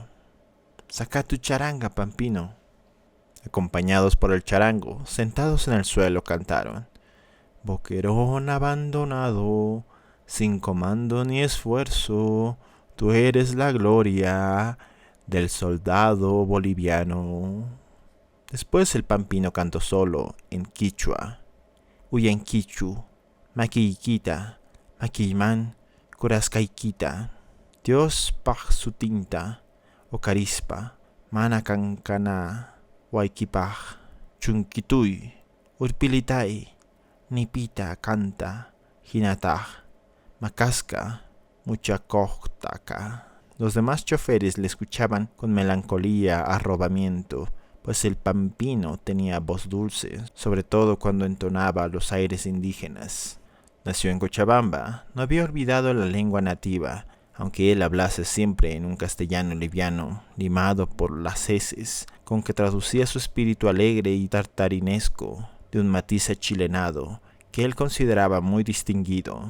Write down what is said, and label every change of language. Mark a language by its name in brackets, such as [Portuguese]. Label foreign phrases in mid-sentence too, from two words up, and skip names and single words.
[Spanish] «Saca tu charanga, Pampino». Acompañados por el charango, sentados en el suelo, cantaron: «Boquerón abandonado, sin comando ni esfuerzo, tú eres la gloria del soldado boliviano». Después el Pampino cantó solo, en quichua: [Quechua] «Uyanquichu, maquiiquita, maquilman, curascaiquita, Dios paj su tinta, ocarispa, manacancana, huayquipaj, chunquituy, urpilitay, nipita canta, jinataj, macasca, muchacojtaca». [Spanish] Los demás choferes le escuchaban con melancolía, arrobamiento, pues el Pampino tenía voz dulce, sobre todo cuando entonaba los aires indígenas. Nació en Cochabamba, no había olvidado la lengua nativa, aunque él hablase siempre en un castellano liviano, limado por las heces, con que traducía su espíritu alegre y tartarinesco de un matiz achilenado que él consideraba muy distinguido.